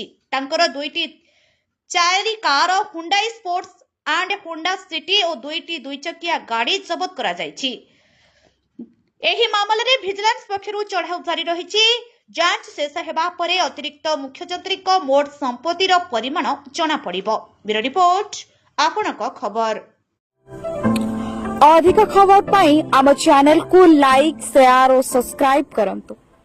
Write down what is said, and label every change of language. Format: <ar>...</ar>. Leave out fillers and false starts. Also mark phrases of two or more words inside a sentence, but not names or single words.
<or>ତାଙ୍କର 2ଟି 4 କାର ହୁଣ୍ଡାଇ ସ୍ପୋର୍ଟସ ଆଣ୍ଡ ହୋଣ୍ଡା ସିଟି ଓ 2ଟି 2 ଚକିଆ ଗାଡ଼ି ଜବତ କରାଯାଇଛି। ଏହି ମାମଲାରେ ଭିଜିଲାନ୍ସ ପକ୍ଷରୁ ଚଢ଼ାଉ ଜାରି ରହିଛି। ଯାଞ୍ଚ ଶେଷ ହେବା ପରେ ଅତିରିକ୍ତ ମୁଖ୍ୟ ଯନ୍ତ୍ରୀଙ୍କ ମୋଟ ସମ୍ପତ୍ତିର ପରିମାଣ ଜଣାପଡ଼ିବ। ବ୍ୟୁରୋ ରିପୋର୍ଟ ଆପଣଙ୍କ ଖବର। ଅଧିକ ଖବର ପାଇଁ ଆମ ଚ୍ୟାନେଲ କୁ</or> <en>like share</en> <or>ଓ ସବସ୍କ୍ରାଇବ କରନ୍ତୁ।</or>